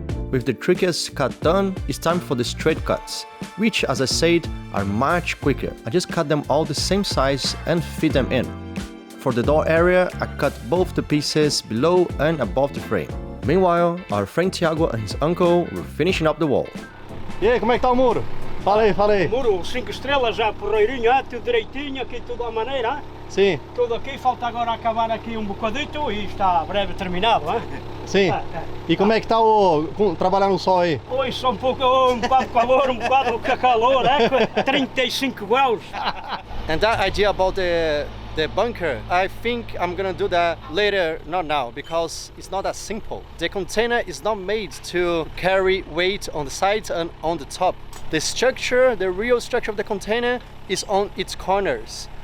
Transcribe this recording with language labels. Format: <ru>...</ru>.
<en>With the trickiest cut done, it's time for the straight cuts, which, as I said, are much quicker. I just cut them all the same size and fit them in. For the door area, I cut both the pieces below and above the frame. Meanwhile, our friend Thiago and his uncle were finishing up the wall.</en> <pt>E aí, como é que tá o muro? Fala aí. Muro 5 estrelas já, porreirinho, tudo direitinho, aqui tudo à maneira, hein? Sim. Tudo aqui, falta agora acabar aqui um bocadito e está breve terminado, hein? Sim. E como é que tá trabalhar no sol aí? Hoje só um bocado de calor, um bocado de calor, 35 graus.</pt> <en>And that idea about the bunker, I think I'm gonna do that later, not now, because it's not that simple. The container is not made to carry weight on the sides and on the top. The structure, the real structure of the container is on its corners.</en>